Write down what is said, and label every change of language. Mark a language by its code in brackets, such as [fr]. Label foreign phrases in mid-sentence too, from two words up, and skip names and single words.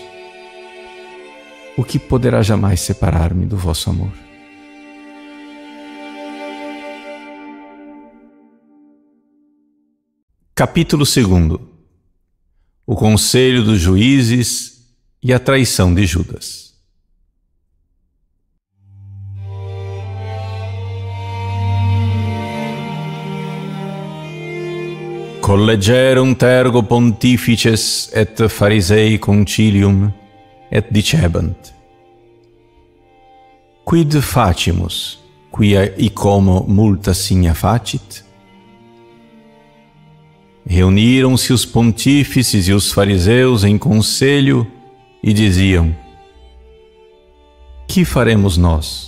[pt] O que poderá jamais separar-me do vosso amor? Capítulo 2. O conselho dos juízes e a traição de Judas. [la] Collegerunt ergo pontifices et Pharisei concilium, et dicebant: Quid facimus, quia icomo multa signa facit? [pt] Reuniram-se os pontífices e os fariseus em conselho e diziam: Que faremos nós?